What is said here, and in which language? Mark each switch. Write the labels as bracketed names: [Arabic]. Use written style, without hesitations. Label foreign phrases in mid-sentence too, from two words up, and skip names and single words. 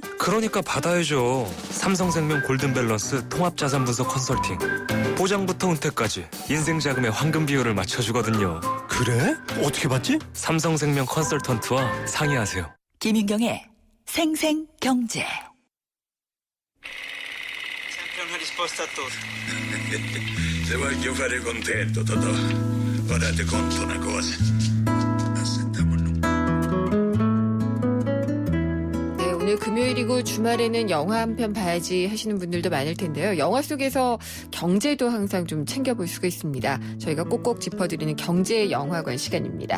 [Korean] 그러니까 받아야죠. 삼성생명 골든밸런스 통합자산 분석 컨설팅. 보장부터 은퇴까지 인생 자금의 황금 비율을 맞춰주거든요. 그래? 어떻게 받지? 삼성생명 컨설턴트와 상의하세요. 김윤경의 생생경제. [Italian] Se voglio fare contento, Totò. Ora ti conto una cosa. [Korean] 네, 오늘 금요일이고 주말에는 영화 한 편 봐야지 하시는 분들도 많을 텐데요. 영화 속에서 경제도 항상 좀 챙겨볼 수가 있습니다. 저희가 꼭꼭 짚어드리는 경제 영화관 시간입니다.